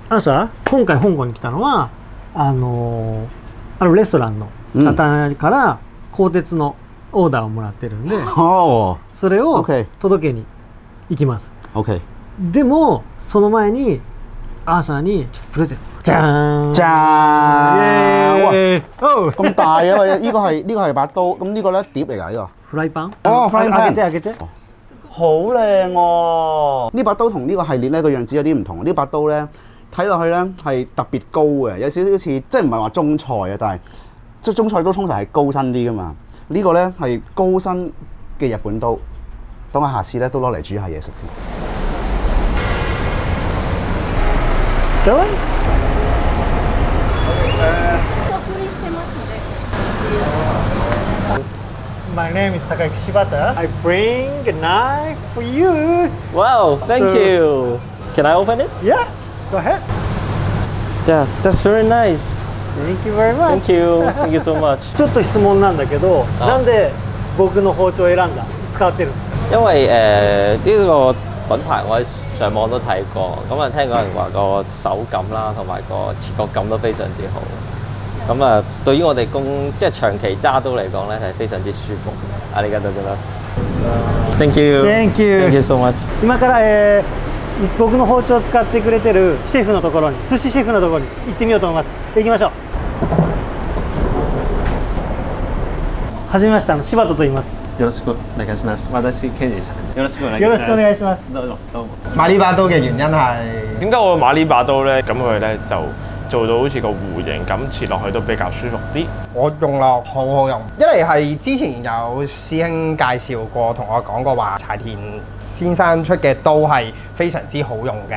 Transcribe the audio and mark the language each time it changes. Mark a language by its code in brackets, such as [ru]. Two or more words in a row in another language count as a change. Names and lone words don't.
[ja] 今回香港に来たのはあるレストランの方から鋼鉄のオーダーをもらってるんで、それを届けに行きます。でもその前にアーサーにちょっとプレゼント。じゃーん！じゃーん！ [yue] 哇！咁大啊！呢個係把刀，咁呢個咧碟嚟㗎呢個。 [ja] フライパン？哦，フライパン。開けて。 [yue] 好靚喎！呢把刀同呢個系列咧個樣子有啲唔同。呢把刀咧睇落去咧係特別高嘅，有少少似即係唔係話中菜啊，但係即係中菜刀通常係高身啲㗎嘛。呢個咧係高身嘅日本刀，等我下次咧都攞嚟煮下嘢食先。 [en] 走。My name is Takayuki Shibata. I bring a knife for you. Wow, thank you. Can I open it? Yeah, go ahead. Yeah, that's very nice. Thank you very much. Thank you. Thank you so much. [ja] ちょっと質問なんだけど、なんで僕の包丁を選んだ使ってるんですか？ [yue] 因為呢個品牌我喺上網都睇過，咁啊聽講人話個手感啦，同埋個切割感都非常之好。咁啊，對於我哋即係長期揸刀嚟講咧，係非常之舒服。 [ja] ありがとうございます。 [en] Thank you. Thank you. Thank you so much. [ja] 今から、僕の包丁を使ってくれてるシェフのところに、寿司シェフのところに行ってみようと思います。行きましょう。はじめまして、柴田と言います。よろしくお願いします。私ケンジさん。よろしくお願いします。よろしくお願いします。どうもどうも。 [yue] 買呢把刀嘅原因係點解我買呢把刀咧？咁佢咧就做到好似個弧形咁切落去都比較舒服啲。我用落好好用，一嚟係之前有師兄介紹過，同我講過話柴田先生出嘅刀係非常之好用嘅。